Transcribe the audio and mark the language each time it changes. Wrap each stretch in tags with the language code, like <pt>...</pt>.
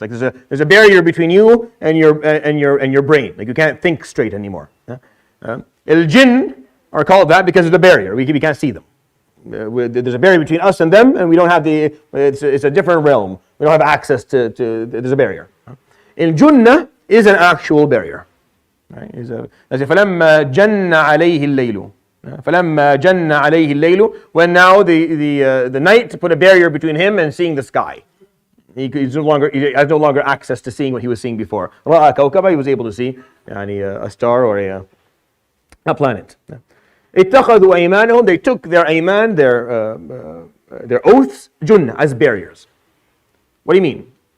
<en>Like there's a barrier between you and your brain. Like you can't think straight anymore. Al-jinn are called that because of the barrier. We can't see them. There's a barrier between us and them, and we don't have it's a different realm. We don't have access to there's a barrier. Al-junnah is an actual barrier. Right? As if</en> <ar>فَلَمَّا جَنَّ عَلَيْهِ اللَّيْلُ. فَلَمَّا جَنَّ عَلَيْهِ اللَّيْلُ.</ar> <en>When now the night put a barrier between him and seeing the sky. He has no longer access to seeing what he was seeing before.</en> <ar>رَأَى كَوْكَبًا,</ar> <en>he was able to see a star or a planet.</en> <ar>اتخذوا أيمانهم,</ar> <en>they took their ayman, their oaths, junnah, as barriers. What do you mean?</en>